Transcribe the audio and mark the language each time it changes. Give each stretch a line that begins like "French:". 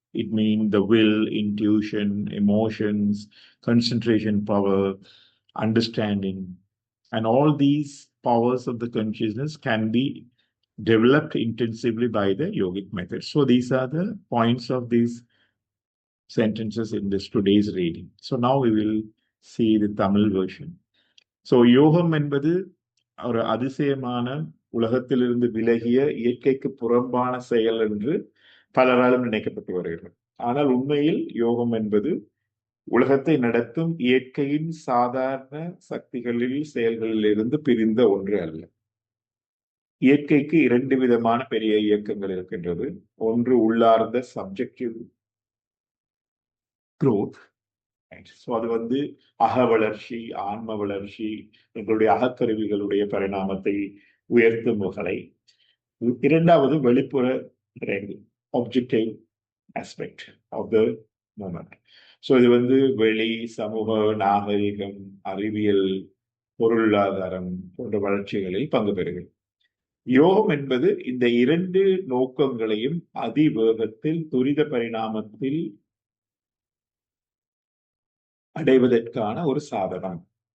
English: It means the will, intuition, emotions, concentration power, understanding, and all these powers of the consciousness can be developed intensively by the yogic method. So, these are the points of these sentences in this today's reading. So, now we will see the Tamil version.
Tamil: So யோகம் என்பது ஒரு அதிசயமான உலகத்திலிருந்து விலகிய இயற்கைக்கு புறம்பான செயல் என்று பலராலும் நினைக்கப்பட்டு வருகிறது. ஆனால் உண்மையில் யோகம் என்பது உலகத்தை நடத்தும் இயற்கையின் சாதாரண சக்திகளில் செயல்களில் இருந்து பிரிந்த ஒன்று அல்ல. இயற்கைக்கு இரண்டு விதமான பெரிய இயக்கங்கள் இருக்கின்றது. ஒன்று உள்ளார்ந்த சப்ஜெக்டிவ்
English: growth. Right?
Tamil: So அது வந்து அக வளர்ச்சி, ஆன்ம வளர்ச்சி, எங்களுடைய அகக்கருவிகளுடைய பரிணாமத்தை உயர்த்தும் வகை. இரண்டாவது வெளிப்புற
English: objective aspect of the moment.
Tamil: So இது வந்து வெளி, சமூக, நாகரிகம், அறிவியல், பொருளாதாரம் போன்ற வளர்ச்சிகளில் பங்கு பெறுகிறது. யோகம் என்பது இந்த இரண்டு நோக்கங்களையும் அதிவேகத்தில் துரித பரிணாமத்தில் அடைவதற்கான ஒரு சாதனம்.